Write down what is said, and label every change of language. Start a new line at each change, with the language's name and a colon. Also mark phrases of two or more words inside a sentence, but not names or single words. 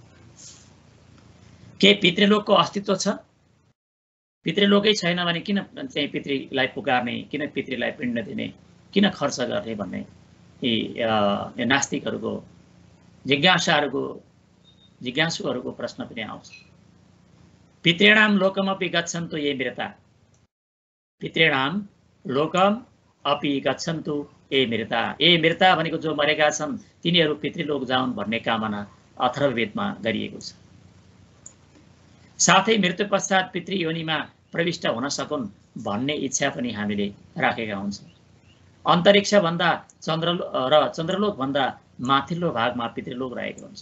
Nepali: के पितृलोकको अस्तित्व छ? पितृलोकै छैन भने किन चाहिँ पितृलाई पुकार्ने, किन पितृलाई पिण्ड दिने, किन खर्च गर्ने भन्ने यी नास्तिकहरूको जिज्ञासुहरूको प्रश्न पनि आउँछ।
Sanskrit: पितॄणाम लोकमपि गच्छन्तु ये मृता, पितॄणाम लोकम अपि गच्छन्तु ए मृता। ए मृता
Nepali: भनेको जो मरेका छन् तिनीहरू पितृलोक जाउन् भन्ने कामना अथर्ववेदमा गरिएको छ। साथै मृत्यु पश्चात पितृयोनिमा प्रविष्ट हुन सकुन् भन्ने इच्छा पनि हामीले राखेका हुन्छौँ। अन्तरिक्ष भन्दा चन्द्रलोक भन्दा माथिल्लो भागमा पितृलोक रहेको हुन्छ।